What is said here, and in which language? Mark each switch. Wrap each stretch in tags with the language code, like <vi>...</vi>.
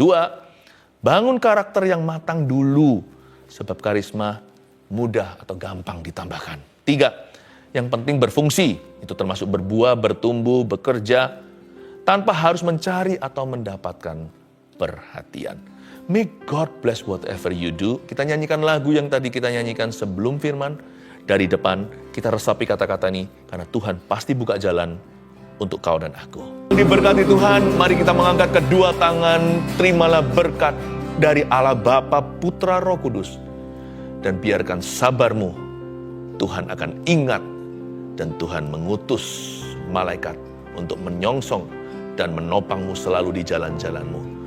<id>2, bangun karakter yang matang dulu. Sebab karisma mudah atau gampang ditambahkan. 3, yang penting berfungsi. Itu termasuk berbuah, bertumbuh, bekerja. Tanpa harus mencari atau mendapatkan perhatian.</id> <en>May God bless whatever you do.</en> <id>Kita nyanyikan lagu yang tadi kita nyanyikan sebelum firman. Dari depan, kita resapi kata-kata ini, karena Tuhan pasti buka jalan untuk kau dan aku. Diberkati Tuhan, mari kita mengangkat kedua tangan, terimalah berkat dari Allah Bapa, Putra, Roh Kudus. Dan biarkan sabarmu, Tuhan akan ingat, dan Tuhan mengutus malaikat untuk menyongsong dan menopangmu selalu di jalan-jalanmu.</id>